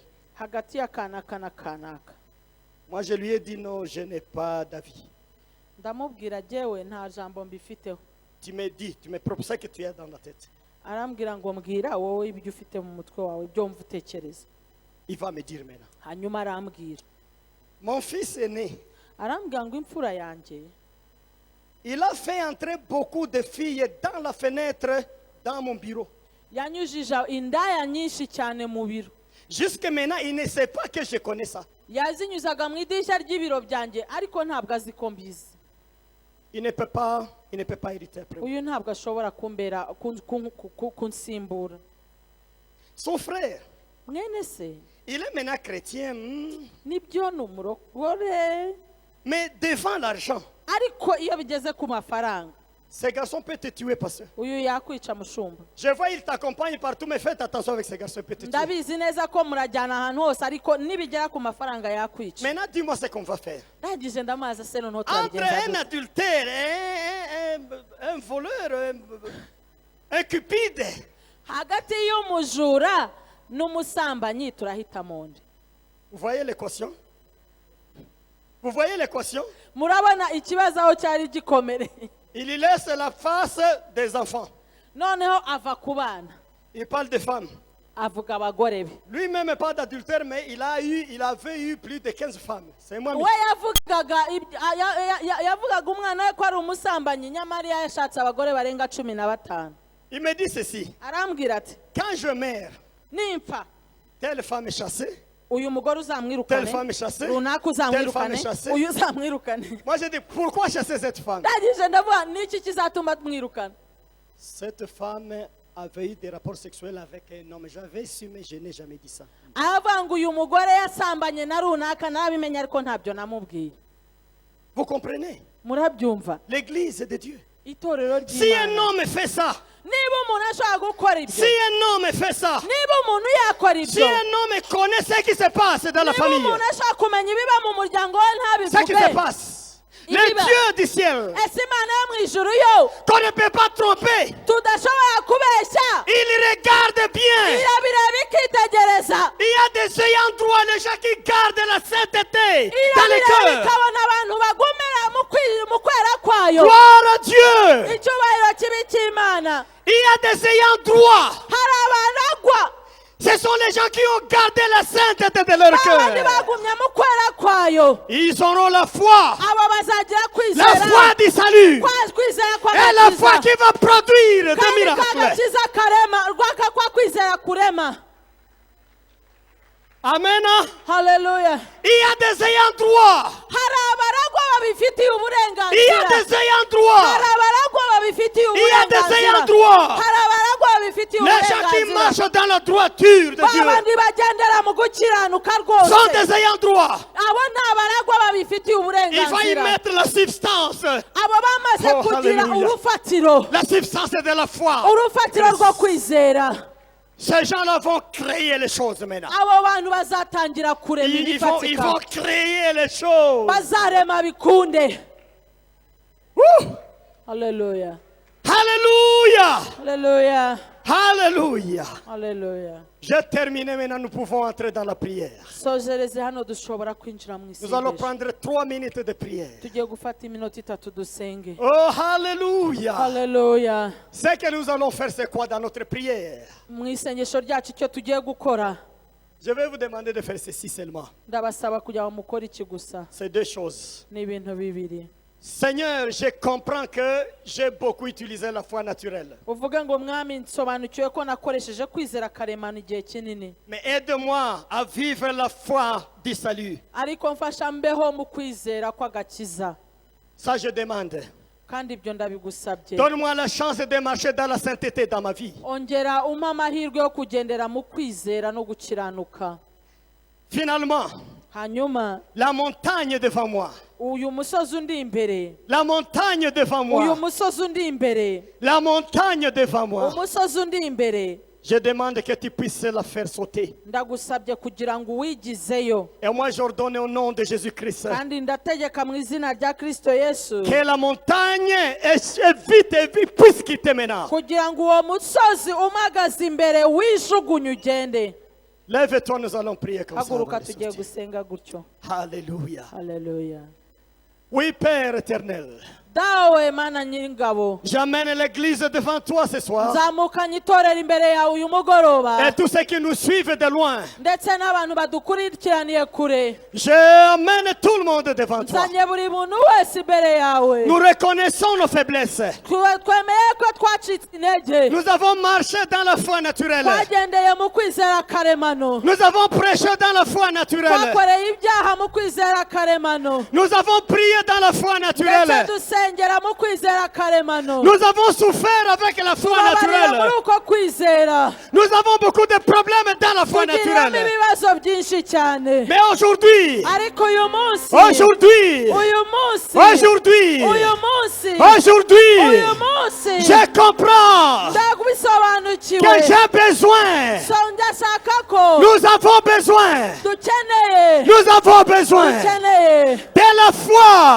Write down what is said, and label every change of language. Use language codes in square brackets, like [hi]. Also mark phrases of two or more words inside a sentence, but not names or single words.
[rw] hagati y'akanaka n'akanaka? [fr] Moi, je lui ai dit non, je n'ai pas d'avis. [rw] ndamubwira jewe nta jambo mbifiteho. [fr] Tu me dis, tu me proposes ce que tu as dans la tête. [rw] arambwira ngo mbwira wowe ibyo ufite mu mutwe wawe ibyo wumva utekereza. [fr] Il va me dire maintenant. [rw] hanyuma arambwira [fr] Mon fils aîné, [rw] arambwira ngo imfura yanjye [fr] il a fait entrer beaucoup de filles dans la fenêtre, dans mon bureau. [rw] yanyujije indaya nyinshi cyane mu biro. [fr] Jusque maintenant, il ne sait pas que je connais ça. [rw] yazinyuzaga mu idirishya ry'ibiro byanjye ariko ntabwo azi ko mbizi. [fr] Il ne peut pas hériter après moi. [rw] uyu ntabwo ashobora kumbera kunsimbura. [fr] Son frère, [rw] mwene se [fr] il est maintenant chrétien, [rw] nibyo ni umurokore [fr] mais devant l'argent, [rw] ariko iyo bigeze ku mafaranga [fr] ce garçon peut te tuer, pasteur. [rw] uyu yakwica mushumba. [fr] Je vois, il t'accompagne partout, mais faites attention avec ce garçon, il peut te tuer. [rw] ndabizi neza ko murajyana ahantu hose ariko nibigera ku mafaranga yakwica. [fr] Maintenant, dis-moi ce qu'on va faire. [rw] ndangije ndamazi se noneho [fr] Entre [rw] turabigenza [fr] un [rw] gute? [fr] adultère, un voleur, un cupide, [rw] hagati y'umujura n'umusambanyi turahitamo nde? [fr] vous voyez l'équation? Vous voyez l'équation? [rw] murabona ikibazo aho cyari gikomere. [fr] Il y laisse la face des enfants. [rw] noneho ava ku bana [fr] Il parle des femmes. [rw] avuga abagore be. [fr] Lui-même pas d'adultère, mais il avait eu plus de 15 femmes. C'est moi. [rw] we yavugaga umwana we ko ari umusambanyi nyamara yashatse abagore barenga 15. [fr] Il me dit ceci. [rw] arambwira ati [fr] Quand je meurs, [rw] nimpfa [fr] telle femme est chassée, [rw] uyu mugore [fr] telle [rw] uzamwirukane [fr] femme est chassée, [rw] runaka [fr] telle femme [rw] uzamwirukane [fr] est chassée. [rw] uyu uzamwirukane. [fr] Moi, je dis, pourquoi chasser cette femme? [rw] ndangije ndavuga niki kizatuma mwirukana? [fr] Cette femme avait eu des rapports sexuels avec un homme. J'avais su, mais je n'ai jamais dit ça. [rw] aravuga ngo uyu mugore yasambanye na runaka nabimenya ariko ntabyo namubwiye. [fr] Vous comprenez? [rw] murabyumva? [fr] L'église de Dieu. [rw] itorero [fr] Si un [rw] ry'Imana [fr] homme fait ça, [rw] niba umuntu ashobora gukora ibyo, [fr] si un homme fait ça, [rw] niba umuntu yakora [fr] si [rw] ibyo, [fr] un homme connaît ce qui se passe dans la [rw] niba [fr] famille, [rw] umuntu ashobora kumenya ibiba mu muryango we [fr] ce qui se [rw] ntabivuge, [fr] passe, Il le y va. Dieu du ciel, [rw] ese imana yo mu ijuru yo [fr] qu'on ne peut pas tromper, [rw] tudashobora kubeshya [fr] il regarde bien. [rw] irabireba ikitegereza, [fr] Il y a des ayants droit, les gens qui gardent la sainteté dans les [rw] irabireba [fr] cœurs. [rw] ikabona abantu bagumira mu kwera kwayo. [fr] Gloire à Dieu. [rw] icyubahiro kibi cy'imana. [fr] Il y a des ayants droit. [rw] hari abaragwa [fr] Ce sont les gens qui ont gardé la sainteté de leur [rw] babandi [fr] cœur. [rw] bagumye mu kwera kwayo, [fr] Ils auront la foi, [rw] abo bazagira [fr] la [rw] kwizera [fr] foi du salut [rw] kwizera [fr] et la foi [rw] kw'agakiza [fr] qui va produire des [rw] kandi [fr] miracles. [rw] k'agakiza karema kwa kwizera kurema. [fr] Amen. [rw] haleluya. [fr] Il y a des ayants droit. [rw] hari abaragwa babifitiye [fr] Il y a [rw] uburenganzira, [fr] des ayants droit. [rw] hari abaragwa babifitiye [fr] Il y a des [rw] uburenganzira, [fr] ayants droit. [rw] hari abaragwa babifitiye [fr] Les gens qui [rw] uburenganzira, [fr] marchent dans la droiture de Dieu [rw] babandi bagendera mu gukiranuka [fr] sont [rw] rwose, [fr] des ayants droit. [rw] abo ni abaragwa babifitiye [fr] Il va y [rw] uburenganzira. [fr] mettre la substance. [rw] abo bamaze [fr] Oh, [rw] kugira [fr] hallelujah. [rw] urufatiro, [fr] La substance de la foi. [rw] urufatiro rwo kwizera, [fr] Ces gens-là vont créer les choses maintenant. [rw] abo bantu bazatangira kurema [fr] Ils vont [rw] ibifatika, [fr] créer les choses. [rw] bazarema bikunde. [fr] Ouh! [rw] haleluya, [fr] Alléluia! [rw] haleluya, [fr] Alléluia! [rw] haleluya. [fr] J'ai terminé maintenant, nous pouvons entrer dans la prière. [rw] sojereze hano dushobora kwinjira mu [fr] Nous allons [rw] isengesho. [fr] prendre 3 minutes de prière. [rw] tugiye gufata iminota 3 dusenge. [fr] Oh, Alléluia! [rw] haleluya. [fr] Ce que nous allons faire, c'est quoi dans notre prière? [rw] mu isengesho ryacu icyo tugiye gukora, [fr] Je vais vous demander de faire ceci seulement. [rw] ndabasaba kugira ngo mukore iki gusa. [fr] C'est 2 choses. [rw] ni ibintu bibiri. [fr] Seigneur, je comprends que j'ai beaucoup utilisé la foi naturelle. [rw] uvuge ngo mwami nsobanukiwe ko nakoresheje kwizera karemano igihe kinini, [fr] Mais aide-moi à vivre la foi du salut. [rw] ariko mfasha mbeho mu kwizera kw'agakiza. [fr] Ça, je demande. [rw] Kandi ibyo ndabigusabye. [fr] Donne-moi la chance de marcher dans la sainteté dans ma vie. [rw] Ongera umpa amahirwe yo kugendera mu kwizera no gukiranuka. [fr] Finalement, [rw] Hanyuma [fr] la montagne devant moi. [rw] uyu musozi undi imbere, [fr] La montagne devant [rw] uyu [fr] moi. [rw] musozi undi imbere, [fr] La montagne devant moi. [rw] umusozi undi imbere, [fr] Je demande que tu puisses la faire sauter. [rw] ndagusabye kugira ngo uwigizeyo. [fr] Et moi, j'ordonne au nom de Jésus-Christ [rw] Kandi ndategeka mu izina rya Kristo Yesu [fr] que la montagne évite, puisse quitter maintenant. [rw] kugira ngo uwo musozi umagaze imbere wijugunye ugende. [fr] Lève-toi, nous allons prier comme ça. [rw] Haguruka [fr] avant de [rw] tugiye [fr] sortir. [rw] gusenga gutyo. [fr] Alléluia. [rw] Haleluya. [fr] Oui, Père éternel, [rw] Dawe Mana nyir'ingabo, [fr] j'amène l'église devant toi ce soir. [rw] nzamukanye itorero imbere yawe uyu mugoroba, [fr] Et tous ceux qui nous suivent de loin, [rw] ndetse n'abantu badukurikiraniye kure. [fr] j'amène tout le monde devant toi. [rw] Nzanye buri muntu wese imbere yawe. [fr] Nous reconnaissons nos faiblesses. [rw] Twemeye ko twacitse intege, [fr] Nous avons marché dans la foi naturelle. [rw] twagendeye mu kwizera karemano, [fr] Nous avons prêché dans la foi naturelle. [rw] twakoreye ibyaha mu kwizera karemano, [fr] Nous avons prié dans la foi [rw] ndetse [fr] naturelle. [rw] dusengera mu kwizera karemano. [fr] Nous avons souffert avec la foi [rw] Tubabarire muri [fr] naturelle. [rw] uko kwizera, [fr] Nous avons beaucoup de problèmes dans la foi [rw] tugiriramo [fr] naturelle. [rw] ibibazo byinshi cyane. [fr] Mais aujourd'hui, [rw] Ariko uyu munsi, [fr] aujourd'hui, aujourd'hui, aujourd'hui, je comprends [rw] ndabisobanukiwe, [fr] que j'ai besoin. [rw] so ndashaka ko [fr] Nous avons besoin. [rw] dukeneye [fr] Nous avons besoin de la foi